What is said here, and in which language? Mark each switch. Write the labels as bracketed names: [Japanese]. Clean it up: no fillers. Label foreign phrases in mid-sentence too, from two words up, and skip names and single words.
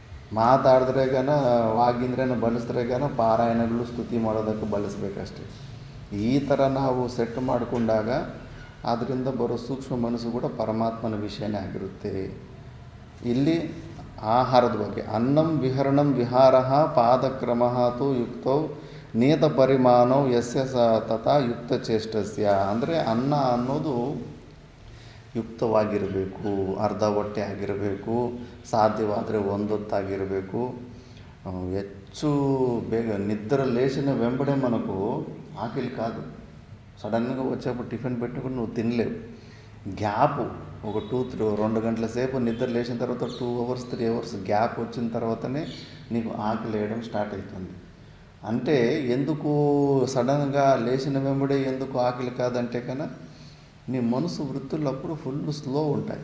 [Kannada] ಮಾತಾಡಿದ್ರೆ ವಾಗಿಂದ್ರೇನ ಬಳಸಿದ್ರೆ ಪಾರಾಯಣಗಳು ಸ್ತುತಿ ಮಾಡೋದಕ್ಕೆ ಬಳಸಬೇಕಷ್ಟೆ. ಈ ಥರ ನಾವು ಸೆಟ್ ಮಾಡಿಕೊಂಡಾಗ ಅದರಿಂದ ಬರೋ ಸೂಕ್ಷ್ಮ ಮನಸ್ಸು ಕೂಡ ಪರಮಾತ್ಮನ ವಿಷಯನೇ ಆಗಿರುತ್ತೆ. ಇಲ್ಲಿ ಆಹಾರದ ಬಗ್ಗೆ [Sanskrit] ಅನ್ನಂ ವಿಹರಣಂ ವಿಹಾರ ಪಾದಕ್ರಮ ತು ಯುಕ್ತೌ ನಿಯತ ಪರಿಮಾಣವು ಯಸ್ಯ ತಥಾ ಯುಕ್ತ ಚೇಷ್ಟಸ್ಯ. [Kannada] ಅಂದರೆ ಅನ್ನ ಅನ್ನೋದು ಯುಕ್ತವಾಗಿರಬೇಕು, ಅರ್ಧ ಹೊಟ್ಟೆ ಆಗಿರಬೇಕು, ಸಾಧ್ಯವಾದರೆ ಒಂದೊತ್ತಾಗಿರಬೇಕು. ಹೆಚ್ಚು ಬೇಗ [Telugu] నిద్ర లేచిన వెంబడే మనకు ఆకలి కాదు. సడన్గా వచ్చేప్పుడు టిఫిన్ పెట్టుకుని నువ్వు తినలేవు. గ్యాప్ ఒక 2 గంటల సేపు నిద్ర లేచిన తర్వాత 2 అవర్స్ 3 అవర్స్ గ్యాప్ వచ్చిన తర్వాతనే నీకు ఆకలి వేయడం స్టార్ట్ అవుతుంది. అంటే ఎందుకు సడన్గా లేచిన వెంబడే ఎందుకు ఆకలి కాదంటే నీ మనసు వృత్తులు అప్పుడు [English] full slow [Telugu] ఉంటాయి.